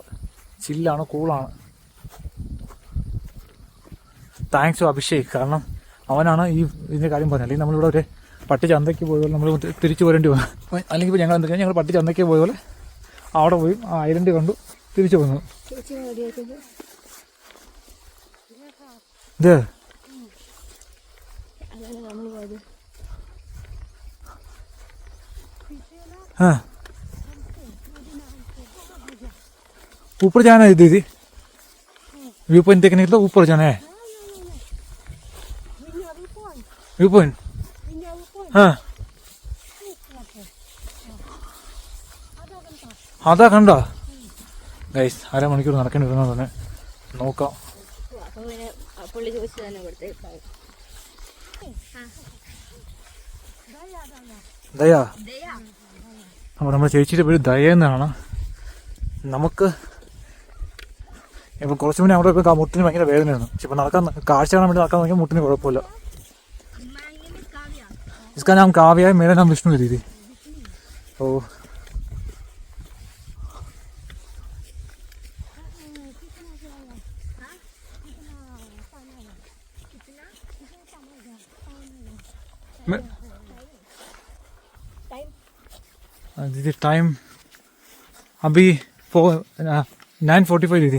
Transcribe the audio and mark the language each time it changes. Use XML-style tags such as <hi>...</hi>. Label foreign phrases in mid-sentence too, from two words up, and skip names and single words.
<ml>ചില്ലാണ്, കൂളാണ്.</ml> <en>thanks to</en> <ml>അഭിഷേക്. കാരണം അവനാണ് ഇതിൻ്റെ കാര്യം പറഞ്ഞത്. അല്ലെങ്കിൽ നമ്മളിവിടെ ഒരു പട്ടി ചന്തയ്ക്ക് പോയ പോലെ നമ്മൾ തിരിച്ചു പോരേണ്ടി വന്നു. അല്ലെങ്കിൽ ഇപ്പോൾ ഞങ്ങൾ പട്ടി ചന്തയ്ക്ക് പോയ പോലെ അവിടെ പോയി ആ ഐലൻഡ് കണ്ടു തിരിച്ചു വന്നു.</ml> <hi>ഇത് हाँ ऊपर जाना है दीदी,</hi> <en>view point</en> <hi>देखने के लिए ऊपर जाना है.</hi> <en>view point</en> <hi>हाँ आधा घंटा ഗൈസ്.</hi> <ml>1/2 മണിക്കൂർ നടക്കേണ്ടി വരുന്നത് തന്നെ നോക്കാം. ദയാ, അപ്പോൾ നമ്മുടെ ചേച്ചിയുടെ പേര് ദയ എന്നാണ്. നമുക്ക് ഇപ്പോൾ കുറച്ച് മുന്നേ അവിടെ ഇപ്പോൾ മുട്ടിന് ഭയങ്കര വേദനയായിരുന്നു. പക്ഷെ ഇപ്പോൾ നടക്കാൻ കാഴ്ച കാണാൻ വേണ്ടി നടക്കാൻ നോക്കിയാൽ മുട്ടിന് കുഴപ്പമില്ല.</ml> <hi>इसका नाम काव्या है, मेरा नाम विष्णु है दीदी. तो दीदी टाइम अभी 9:45 दीदी.</hi>